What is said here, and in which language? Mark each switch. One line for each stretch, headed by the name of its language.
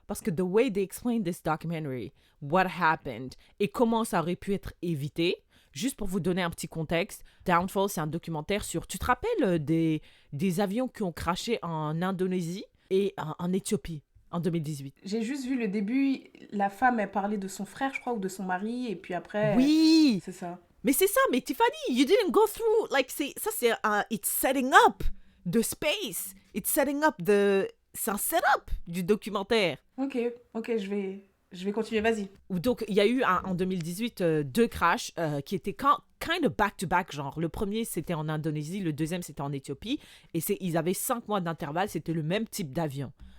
French: Parce que
English: the way they explain this documentary, what happened,
French: et comment ça aurait pu être évité, juste pour vous donner un petit contexte, Downfall, c'est un documentaire sur... Tu te rappelles des avions qui ont crashé en Indonésie et en Éthiopie en 2018? J'ai juste vu le début, la femme, elle parlait de son frère, je crois, ou de son mari, et puis après... Oui! C'est ça. Mais c'est ça, mais
English: Tiffany, you didn't go through, like, it's setting up the space. It's setting up
French: c'est un setup du documentaire. Ok, je vais continuer, vas-y. Donc, il y a eu en 2018 deux crashs qui étaient
English: kind of back-to-back,
French: genre. Le premier, c'était en Indonésie, le deuxième, c'était en Éthiopie. Et ils avaient 5 mois d'intervalle, c'était le même type d'avion.